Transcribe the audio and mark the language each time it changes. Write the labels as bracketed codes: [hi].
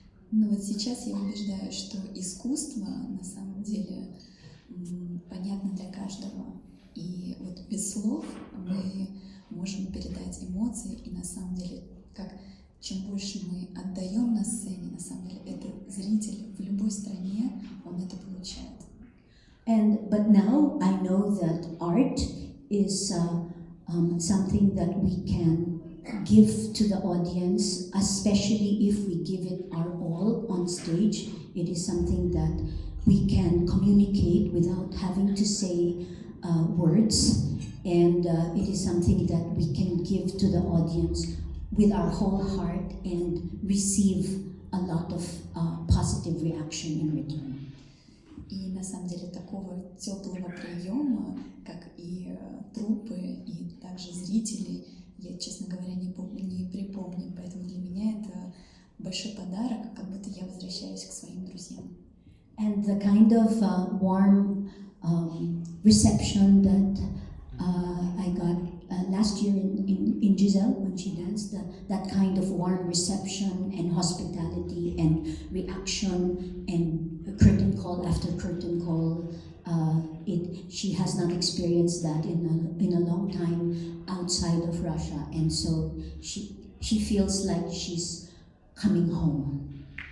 [ru] Но вот сейчас я убеждаюсь, что искусство на самом деле понятно для каждого. И вот без слов мы можем передать эмоции, и на самом деле, чем больше мы отдаем на сцене, на самом деле, это зритель в любой стране, он это получает. [en] But now I know that art is something that we can give to the audience, especially if we give it our all on stage. It is something that we can communicate without having to say words, and it is something that we can give to the audience with our whole heart and receive a lot of positive reaction in return. [ru] И на самом деле такого теплого приема, как и труппы, и также зрители, я, честно говоря, не припомню, поэтому для меня это большой подарок, как будто я возвращаюсь к своим друзьям. [en] And the kind of warm reception that I got last year in Giselle when she danced, that kind of warm reception and hospitality and reaction and curtain call after curtain call, she has not experienced that in a long time outside of Russia, and so she feels like she's coming home.